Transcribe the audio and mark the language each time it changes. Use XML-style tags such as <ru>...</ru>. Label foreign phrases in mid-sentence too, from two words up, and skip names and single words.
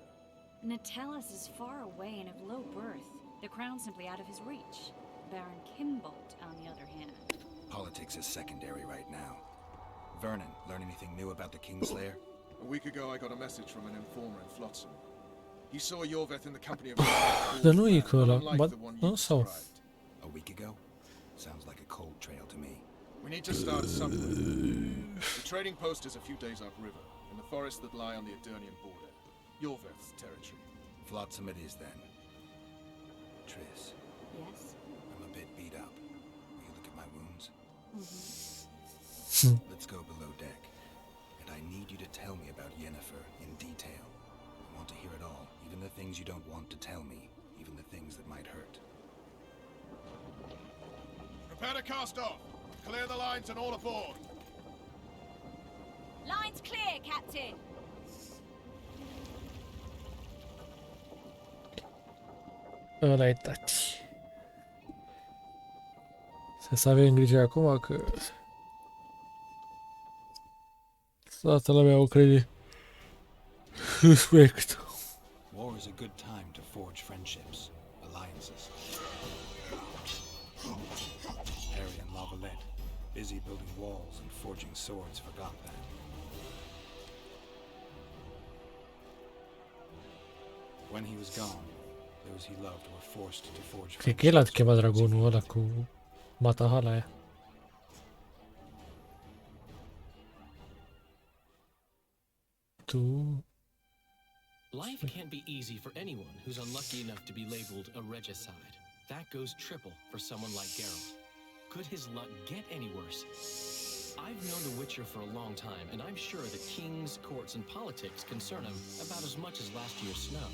<en>Natalis is far away and of low birth. The crown's simply out of his reach. Baron Kimbolt, on the other hand. Politics is secondary right now. Vernon, learn anything new about the Kingslayer? A week ago I got a message from an informer in Flotsam. He saw Yorveth in the company of</en> <ro>Dar nu e că ăla, nu sau?</ro> <en>A week ago? Sounds like a cold trail to me. We need to start somewhere. The trading post is a few days upriver, in the forests that lie on the Edirnian border. Yorveth's territory. Flotsam it is then. Triss. Yes? I'm a bit beat up. Will you look at my wounds? Let's go below deck. And I need you to tell me about Yennefer in detail. I want to hear it all, even the things you don't want to tell me, even the things that might hurt. Prepare to cast off. Clear the lines and all aboard. Lines clear, Captain!</en> <ro>Ăla-i tati. Să avem grijă acum că... Toată lumea o crede. Respect.</ro> <en>War is a good time to forge friendships, alliances. Harry and Lavalette, busy building walls and forging swords, forgot that. When he was gone, those he loved were forced to forge</en> <ro>Cred că el a chemat dragonul ăla cu matahala aia. Tu...</ro> <en>Life can't be easy for anyone who's unlucky enough to be labeled a regicide. That goes triple for someone like Geralt. Could his luck get any worse? I've known the Witcher for a long time, and I'm sure that kings, courts, and politics concern him about as much as last year's snow.</en>